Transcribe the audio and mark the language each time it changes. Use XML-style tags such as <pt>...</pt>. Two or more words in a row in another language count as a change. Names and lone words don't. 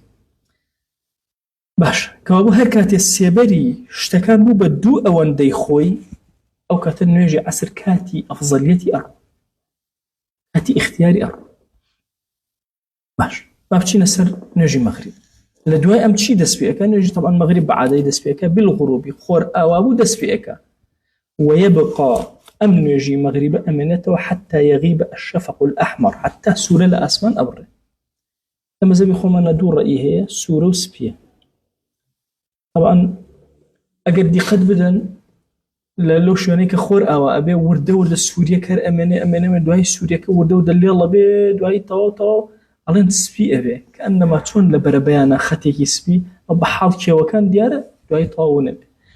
<ckb>باش کەوا بوو هەر کاتێ سێبەری شتەکان بوو بە دوو ئەوەندەی خۆی ئەو کاتە نوێژی عەسر کاتی ئەفزەلیەتی ئەڕوو کاتی اختیاری ئەڕوو. باش با بچینە سەر نوێژی مەغریب. لە دوای ئەم چی دەست پێەکە نوێژی طبعا مەغریب بە عادەی دەست پێەکە بالغروبی خۆر ئاوا بوو دەست پێەکە ويبقى ئەم نوێژی مەغریبە ئەمێنێتەوە</ckb> <ar>حتى يغيب الشفق الأحمر حتى</ar> <ckb>سوورە لە ئاسمان ئەبڕێ. لە مەزەبی خۆمانە دوو ڕەئی هەیە سوورە و سپیە. طبعا ئەگەر دیقەت بدەن لەو شوێنەی کە خۆر ئاوا ئەبێ وردە سووریە کەر ئەمێنێ دوای سووریەکە وردە و دەلێڵە بێ دوای تەواو ئەڵێن سپی ئەبێ کە ئەنەما چۆن لە بەرەبەیانە خەتێکی سپی بە حاڵ کێوەکان دیارە دوای تەواو نەبێ.</ckb>